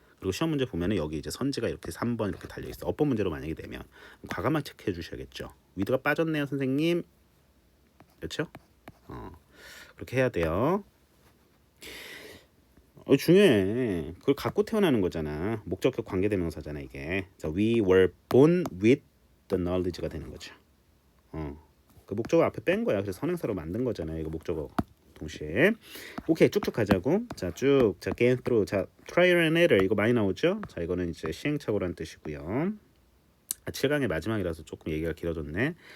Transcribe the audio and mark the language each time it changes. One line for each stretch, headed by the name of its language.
Korean: 그리고 시험 문제 보면은 여기 이제 선지가 이렇게 3번 이렇게 달려 있어. 어법 문제로 만약에 되면 과감하게 체크해 주셔야겠죠. 위드가 빠졌네요, 선생님. 그렇죠? 그렇게 해야 돼요. 중요해. 그걸 갖고 태어나는 거잖아. 목적격 관계대명사잖아 이게.
English: 자, we were born with the knowledge
Korean: 가 되는 거죠. 그 목적어 앞에 뺀 거야. 그래서 선행사로 만든 거잖아요. 이거 목적어 동시에. 오케이, 쭉쭉 가자고. 자, 쭉. 자, gain through. 자, trial and error 이거 많이 나오죠. 자, 이거는 이제 시행착오라는 뜻이고요. 7강의 마지막이라서 조금 얘기가 길어졌네.